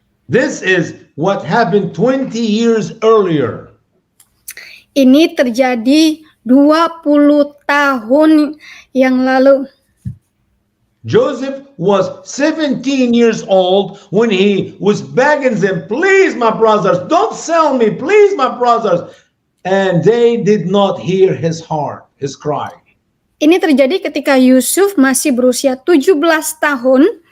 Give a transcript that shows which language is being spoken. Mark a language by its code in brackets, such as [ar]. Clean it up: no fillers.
[en] This is what happened 20 years earlier. [id] Ini terjadi 20 tahun yang lalu. [en] Joseph was 17 years old when he was begging them, "Please, my brothers, don't sell me. Please, my brothers." And they did not hear his heart, his cry. [id] Ini terjadi ketika Yusuf masih berusia 17 tahun.